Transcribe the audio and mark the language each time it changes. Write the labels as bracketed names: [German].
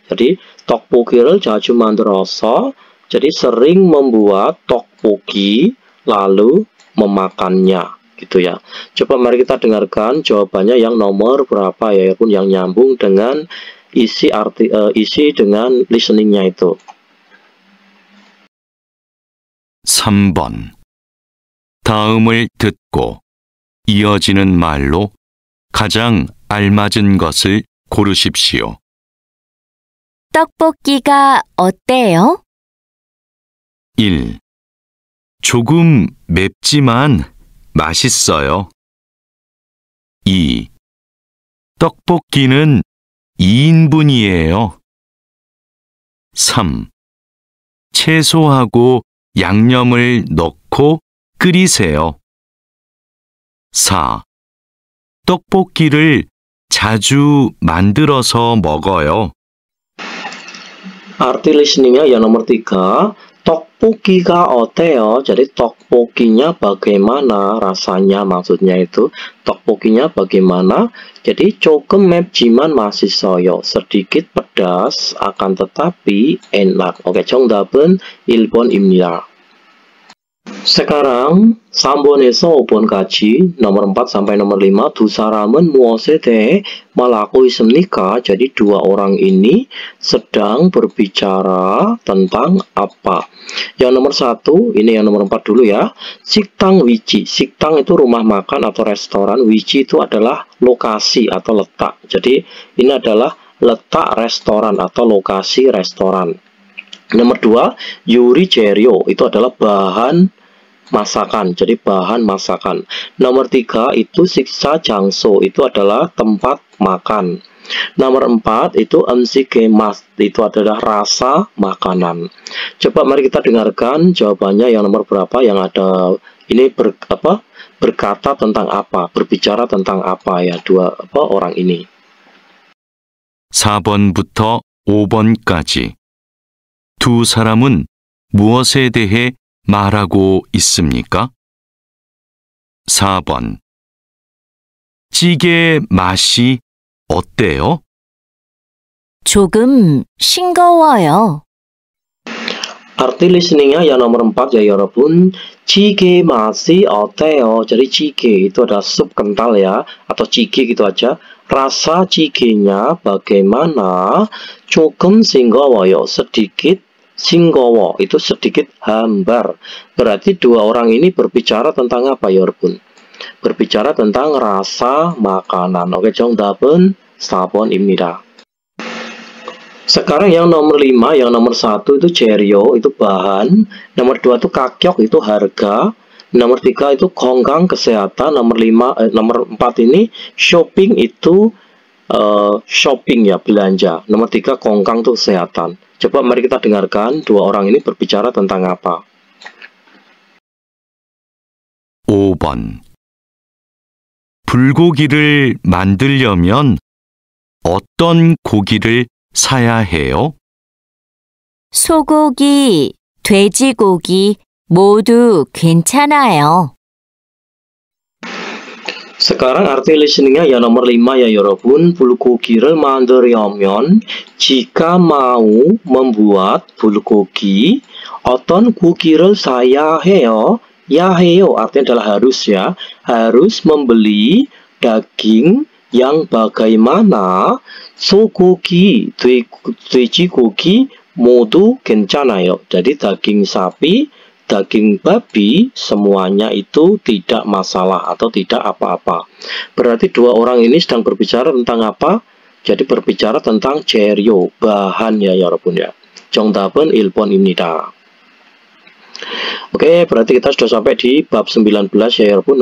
[Indonesian] Jadi, [Korean] 떡볶이를 자주 만들어서, [Indonesian] jadi sering membuat tteokbokki lalu memakannya gitu ya. Coba mari kita dengarkan jawabannya yang nomor berapa ya pun yang nyambung dengan isi dengan listeningnya itu. [Korean] 3번. 다음을 듣고 이어지는 말로 가장 알맞은 것을 고르십시오. 떡볶이가 어때요? 1. 조금 맵지만 맛있어요. 2. 떡볶이는 2인분이에요. 3. 채소하고 양념을 넣고 끓이세요. 4. 떡볶이를 자주 만들어서 먹어요. [Indonesian] Arti listeningnya yang nomor 3, [Korean] 떡볶이가 어때요? [Indonesian] Jadi 떡볶이nya bagaimana rasanya, maksudnya itu 떡볶이nya bagaimana. [Korean] Jadi 조금 맵지만 맛있어요. [Indonesian] Sedikit pedas akan tetapi enak. [Korean] Oke, 정답은 1번입니다. Sekarang 3번에서 5번까지 [Indonesian] nomor 4 sampai nomor 5 [Korean] 두 사람은 무엇에 대해 말하고 있습니까? [Indonesian] Jadi dua orang ini sedang berbicara tentang apa? Yang nomor 1, ini yang nomor 4 dulu ya. [Korean] 식당 위치. [Indonesian] 식당 itu rumah makan atau restoran. 위치 itu adalah lokasi atau letak. Jadi ini adalah letak restoran atau lokasi restoran. Nomor 2, 요리 재료 itu adalah bahan masakan, jadi bahan masakan. Nomor 3 itu 식사 장소, itu adalah tempat makan. Nomor 4 itu 음식의 맛, itu adalah rasa makanan. Coba mari kita dengarkan jawabannya yang nomor berapa yang ada ini berkata tentang apa, berbicara tentang apa ya orang ini. [Korean] 4번부터 5번까지 두 사람은 무엇에 대해 말하고 있습니까? 4번. 찌개 맛이 어때요? 조금 싱거워요. [Indonesian] Arti listeningnya yang nomor 4 ya 여러분. Jjigae masih 어때요? Jadi jjigae itu ada sup kental ya, atau jjigae gitu aja. Rasa jjigae-nya bagaimana? [Korean] 조금 싱거워요. [Indonesian] Sedikit 싱거워 itu sedikit hambar. Berarti dua orang ini berbicara tentang apa ya 여러분? Berbicara tentang rasa makanan. [Korean] Oke, 정답은 4번입니다. [Indonesian] Sekarang yang nomor 5, yang nomor 1 itu 재료, itu bahan. Nomor 2 itu 가격, itu harga. Nomor 3 itu 건강, kesehatan. Nomor 4 ini shopping, itu shopping ya, belanja. Nomor 3 건강 itu kesehatan. Coba mari kita dengarkan dua orang ini berbicara tentang apa. [Korean] 5번. 불고기를 만들려면 어떤 고기를 사야 해요? 소고기, 돼지고기 모두 괜찮아요. [Indonesian] Sekarang arti listeningnya yang nomor 5 ya 여러분. [Korean] 불고기를 만들려면 [Indonesian] jika mau membuat bulgogi [Korean] 어떤 고기를 사야 해요? [Indonesian] Ya 해요 artinya adalah harus ya. Harus membeli daging yang bagaimana? [Korean] 소고기, 돼지고기 모두 괜찮아요. [Indonesian] Jadi daging sapi, daging babi, semuanya itu tidak masalah atau tidak apa-apa. Berarti dua orang ini sedang berbicara tentang apa? Jadi berbicara tentang 재료, bahan ya 여러분 ya. [Korean] 정답은 1번입니다. [Indonesian] Oke, berarti kita sudah sampai di bab 19 ya 여러분.